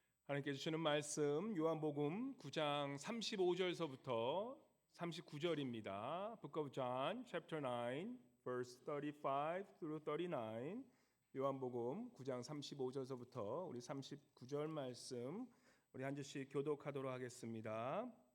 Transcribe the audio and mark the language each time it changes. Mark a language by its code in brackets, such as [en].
[ko] 하나님께 주시는 말씀 요한복음 9장 35절서부터 39절입니다. [en] Book of John, chapter 9, verse 35 through 39. [ko] 요한복음 9장 35절서부터 우리 39절 말씀 우리 한 절씩 교독하도록 하겠습니다.